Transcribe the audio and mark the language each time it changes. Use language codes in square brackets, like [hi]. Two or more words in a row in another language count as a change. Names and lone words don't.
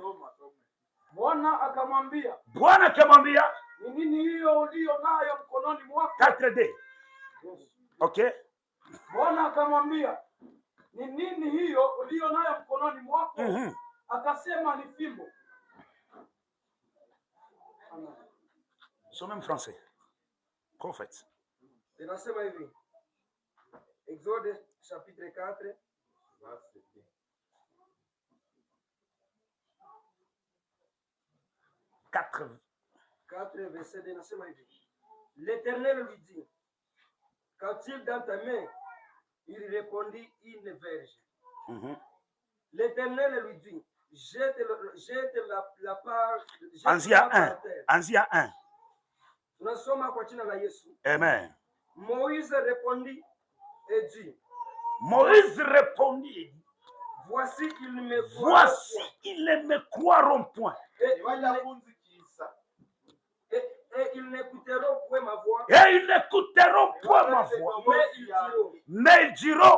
[sw] Bwana akamwambia ni nini hiyo ulio nayo mkononi mwako? 4:2. Okay. Bwana akamwambia ni nini hiyo ulio nayo mkononi mwako? Akasema ni fimbo. [fr] Somme en français. Prophète. [sw] Inasema hivi. [fr] Exode chapitre 4 verset 2 [sw] inasema hivi. [fr] L'Éternel lui dit, qu'a-t-il dans ta main? Il répondit, une verge. L'Éternel lui dit, jette la part. [sw] Anzia 1. Tunasoma kwa jina la Yesu. Amen. [fr] Moïse répondit et dit. Voici, ils ne me croiront point. Et ils n'écouteront point ma voix. Mais ils diront.